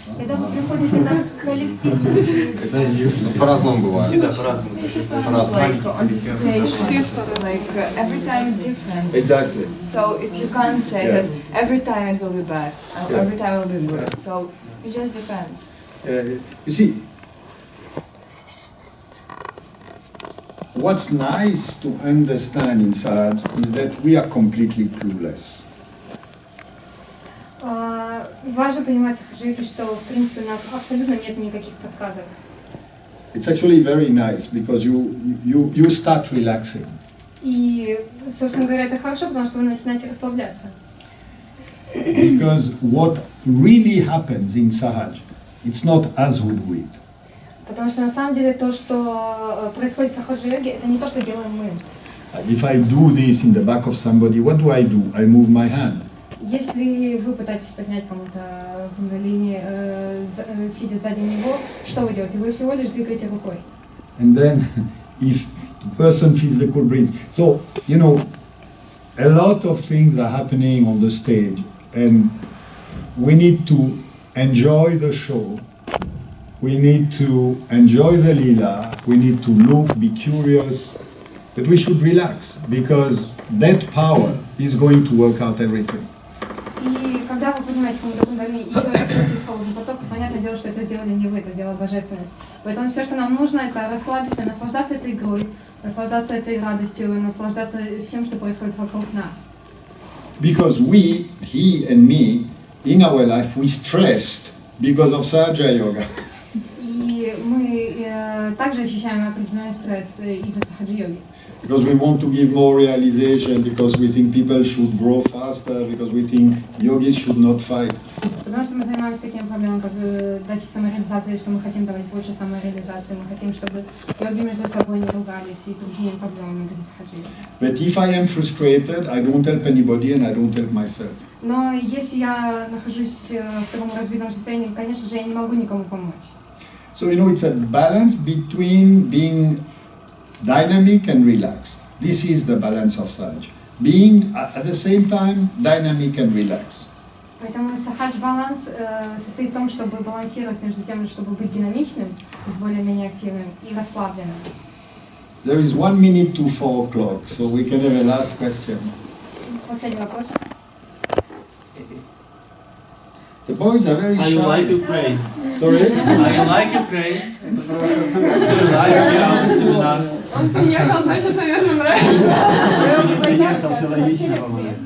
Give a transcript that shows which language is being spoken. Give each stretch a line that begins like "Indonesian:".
Russian: Когда вы приходите на коллектив, По-разному бывает. Всегда по-разному.
English: Like on situation, like every time different. Exactly. So you can't say Yeah. that every time it will be bad, Yeah. every time it will be good. So it just depends. You see, what's nice to understand in Sahaja is that we are completely clueless.
Russian: Важно понимать, Сахаджи, что в принципе у нас абсолютно нет никаких подсказок.
English: It's actually very nice because you start relaxing.
Russian: И, собственно говоря, это хорошо, потому что вы начинаете расслабляться.
English: Because what really happens in Sahaja, it's not us who do it.
Russian: Потому что на самом деле то, что происходит в Сахаджа-йоге, это не то, что делаем мы.
English: If I do this in the back of somebody, what do? I move my hand.
Russian: Если вы пытаетесь поднять кому-то кундалини, сидя сзади него, что вы делаете? Вы всего лишь двигаете рукой.
English: And then, if the person feels the cool breeze. So, you know, a lot of things are happening on the stage, and we need to enjoy the show. We need to enjoy the lila. We need to look, be curious, but we should relax because that power is going to work out everything.
Russian: И когда вы поднимаете кому-то кундалини, и человек чувствует холодный поток, то понятное дело, что это сделали не вы, это сделала божественность. Поэтому все, что нам нужно, это расслабиться, наслаждаться этой игрой, наслаждаться этой радостью, наслаждаться всем, что происходит вокруг нас.
English: Because we, he and me, in our life, we stressed because of Sahaja Yoga.
Russian: И мы также ощущаем определенный стресс из-за Сахаджа-йоги.
English: Because we want to give more realization, because we think people should grow faster, because we think yogis should not fight.
Russian: Потому что мы занимаемся такими проблемами, как дача самореализации, что мы хотим давать больше самореализации, мы хотим, чтобы йоги между собой не ругались и другие проблемы внутри Сахаджа.
English: But if I am frustrated, I don't help anybody and I don't help myself.
Russian: Но если я нахожусь в таком разбитом состоянии, конечно же, я не могу никому помочь.
English: So, you know, it's a balance between being dynamic and relaxed. This is the balance of Sahaja. Being at the same time dynamic and relaxed.
Russian: Поэтому сахадж-баланс состоит в том, чтобы балансировать между тем, чтобы быть динамичным, то есть более-менее активным, и расслабленным.
English: There is 1 minute to 4 o'clock, so we can have a last question.
Russian: Последний вопрос.
English: The boys are very shy. How you like Ukraine? Sorry? How you like Ukraine? Do you like Семінар?
Russian: Он приехал, значит, наверное, нравится. Приехал, все логично, по-моему.